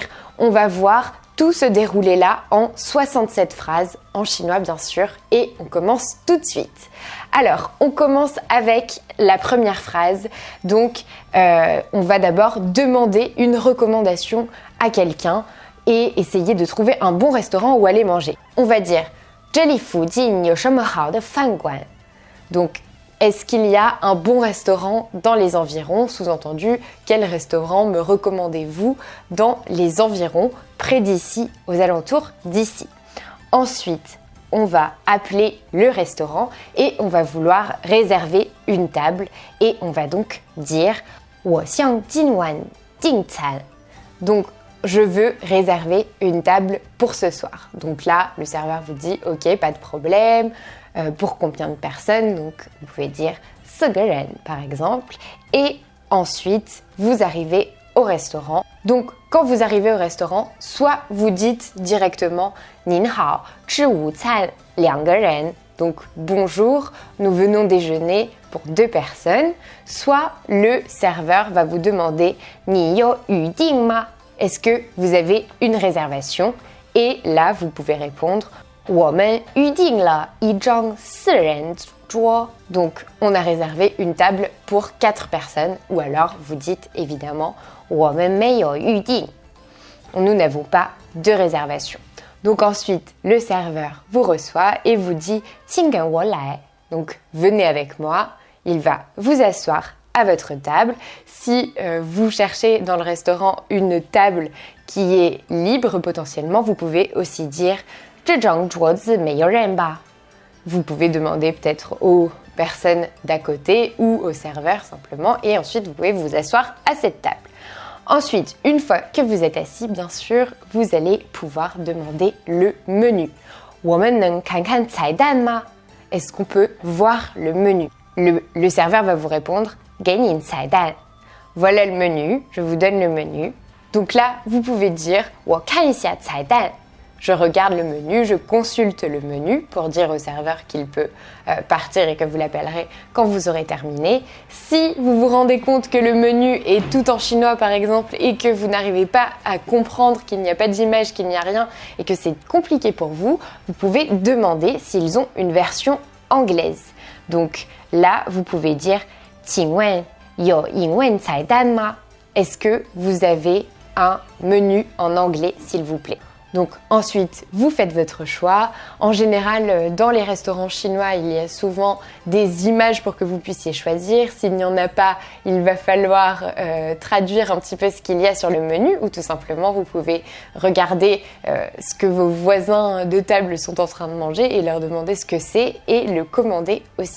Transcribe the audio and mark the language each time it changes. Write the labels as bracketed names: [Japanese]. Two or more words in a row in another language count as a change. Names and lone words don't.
[French] On va voir tout ce déroulé-là en 67 phrases, en chinois bien sûr, et on commence tout de suite. Alors, on commence avec la première phrase. Donc, on va d'abord demander une recommandation à quelqu'un et essayer de trouver un bon restaurant où aller manger. On va dire [Chinese] « 这里附近有什么好的饭馆？ [French] » Donc, est-ce qu'il y a un bon restaurant dans les environs? Sous-entendu, quel restaurant me recommandez-vous dans les environs, près d'ici, aux alentours d'ici? Ensuite, on va appeler le restaurant et on va vouloir réserver une table et on va donc dire « [Chinese] 我想今晚订餐。 [French] » Donc, je veux réserver une table pour ce soir. Donc là, le serveur vous dit « Ok, pas de problème. » Pour combien de personnes? Donc, vous pouvez dire « [Chinese] 4 个人 [French] » par exemple. Et ensuite, vous arrivez au restaurant. Donc, quand vous arrivez au restaurant, soit vous dites directement « [Chinese] 您好，吃午餐2个人 [French] » Donc, bonjour, nous venons déjeuner pour 2 personnes. Soit le serveur va vous demander « [Chinese] 你有预定吗 [French] » Est-ce que vous avez une réservation? Et là, vous pouvez répondre « [Chinese] 我们预定了一张4人桌 [French] » Donc, on a réservé une table pour 4 personnes. Ou alors, vous dites évidemment « [Chinese] 我们没有预定 [French] » Nous n'avons pas de réservation. Donc ensuite, le serveur vous reçoit et vous dit « [Chinese] 请跟我来 [French] » Donc, venez avec moi. Il va vous asseoir à votre table. Si vous cherchez dans le restaurant une table qui est libre potentiellement, vous pouvez aussi dire « [Chinese] 这张桌子没有人吧 [French] » Vous pouvez demander peut-être aux personnes d'à côté ou au serveur simplement et ensuite vous pouvez vous asseoir à cette table. Ensuite, une fois que vous êtes assis, bien sûr, vous allez pouvoir demander le menu. [Chinese] 我们能看看菜单吗 [French] Est-ce qu'on peut voir le menu? Le serveur va vous répondre [Chinese] 给你菜单 [French] Voilà le menu, je vous donne le menu. Donc là, vous pouvez dire [Chinese] 我看一下菜单 [French] Je regarde le menu, je consulte le menu pour dire au serveur qu'il peut partir et que vous l'appellerez quand vous aurez terminé. Si vous vous rendez compte que le menu est tout en chinois par exemple et que vous n'arrivez pas à comprendre qu'il n'y a pas d'image, qu'il n'y a rien et que c'est compliqué pour vous, vous pouvez demander s'ils ont une version anglaise. Donc là, vous pouvez dire « [Chinese] 请问有英文菜单吗 [French] » Est-ce que vous avez un menu en anglais s'il vous plaît? Donc ensuite, vous faites votre choix. En général, dans les restaurants chinois, il y a souvent des images pour que vous puissiez choisir. S'il n'y en a pas, il va falloir traduire un petit peu ce qu'il y a sur le menu ou tout simplement, vous pouvez regarder ce que vos voisins de table sont en train de manger et leur demander ce que c'est et le commander aussi.